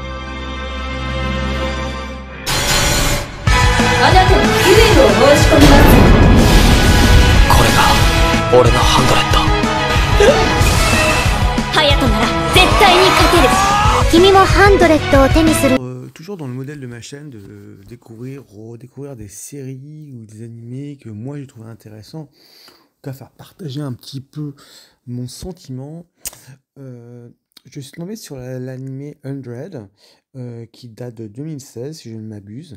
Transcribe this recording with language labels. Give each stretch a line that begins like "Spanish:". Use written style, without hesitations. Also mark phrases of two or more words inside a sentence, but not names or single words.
Japanese: あなたにデュエルを申し込みます。これが俺のハンドレッド。隼人なら絶対に勝てる。君もハンドレッドを手にする。
French: Toujours dans le modèle de ma chaîne, de redécouvrir des séries ou des animés que moi j'ai trouvé intéressants, à faire partager un petit peu mon sentiment. Je suis tombé sur l'animé 100, qui date de 2016 si je ne m'abuse.